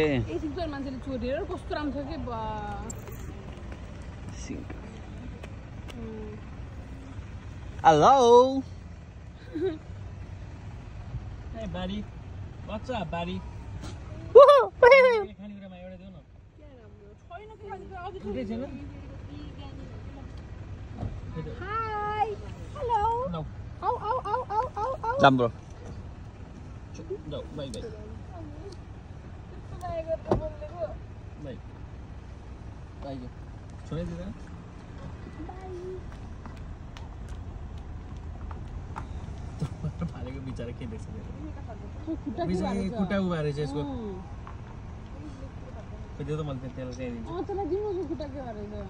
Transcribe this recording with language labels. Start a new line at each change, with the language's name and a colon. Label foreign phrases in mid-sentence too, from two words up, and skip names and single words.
Nepali: सिङ चाहिँ मान्छेले चोरेर कस्तो राम्रो छ के सिङ हेलो
English: Hey buddy, what's up buddy?
Nepali: खानेकुरामा एउटा देऊ न
English: Hi. Hello. No. Au au au au au au.
Nepali: जाम ब्रो
English: No, bye bye. Bye. Bye.
Nepali: छोडिदिनु फालेको बिचारा के देख्छ खुट्टा उभारे चाहिँ यसको त्यो त मैले त्यसलाई चाहिँ दिन्छु तँलाई दिनु खुट्टा के भएर